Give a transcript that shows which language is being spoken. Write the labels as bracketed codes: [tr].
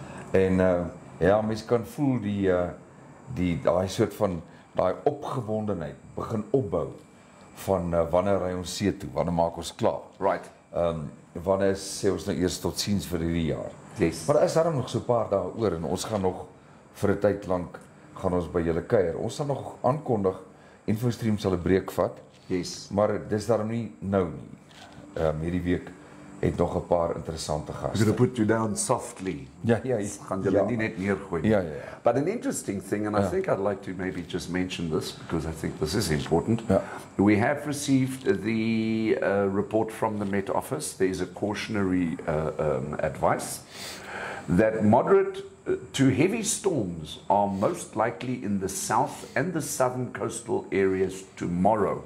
[af] En ja, mens kan voel daai soort van daai opgewondenheid begin opbou van wanneer ry ons see toe, wanneer maak ons klaar. [en] Right. [af] Wanneer sê ons nou eers totsiens vir hierdie jaar. [en] Yes. [af] Maar daar is daarom nog so 'n paar dae oor en ons gaan nog vir 'n tyd lank gaan ons by julle kuier. Ons sal nog aankondig InfoStream sal 'n breek vat. [en] Yes. [af] Maar dis daarom nie nou nie. Hierdie week het nog 'n paar interessante gaste. [en] I'm going to put you down softly. [af] Ja. Gaan julle nie net neergooi nie. Ja. [en] But an interesting thing, and I think I'd like to maybe just mention this because I think this is important. [af] Ja. [en] We have received the report from the Met Office. There is a cautionary advice that moderate to heavy storms are most likely in the south and the southern coastal areas tomorrow.